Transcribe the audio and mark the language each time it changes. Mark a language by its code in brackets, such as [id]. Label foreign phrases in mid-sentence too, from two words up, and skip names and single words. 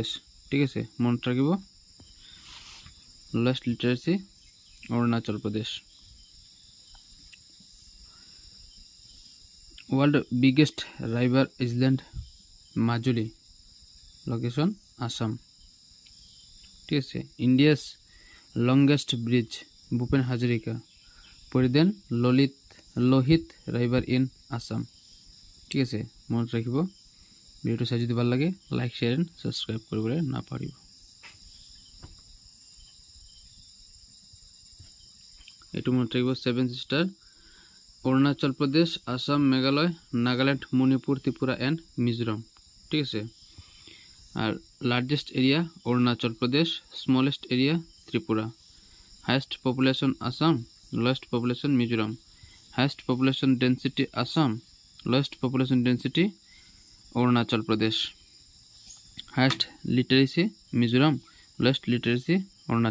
[as] ঠিক আছে, মনত রাখিব, [en] lowest literacy [as] অৰুণাচল প্রদেশ। [en] World biggest river island Majuli, location Assam. [as] ঠিক আছে, [en] India's longest bridge Bhupen Hazarika, poridhan Lohit river in Assam. [as] ঠিক আছে, মনত রাখিব। ভিডিওটো চাই যদি ভাল লাগে [en] like share and subscribe [as] কৰিবলৈ নাপাহৰিব। এইটো মনত ৰাখিব, [en] Seven sister Arunachal Pradesh, Assam, Meghalaya, Nagaland, Manipur, Tripura and Mizoram. [as] ঠিক আছে, আর [en] largest area Arunachal Pradesh, smallest area Tripura, highest population Assam, lowest population Mizoram, highest population density Assam, lowest population density Arunachal Pradesh, highest literacy Mizoram, lowest literacy Arunachal Pradesh.